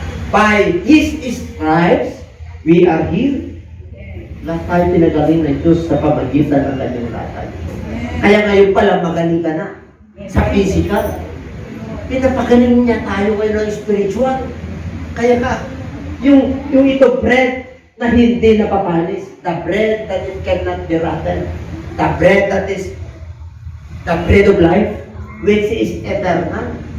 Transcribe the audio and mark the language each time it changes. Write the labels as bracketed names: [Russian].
[English] By His stripes, we are healed. [Filipino] Lahat tayo pinagaling ng Diyos sa pamagitan ng kanyang latag. Kaya ngayon pala magaling ka na sa physical. Pinapagaling niya tayo ngayon ng spiritual. Kaya ka, yung ito bread na hindi napapanis, [English] the bread that it cannot be rotten, the bread that is the bread of life, which is eternal.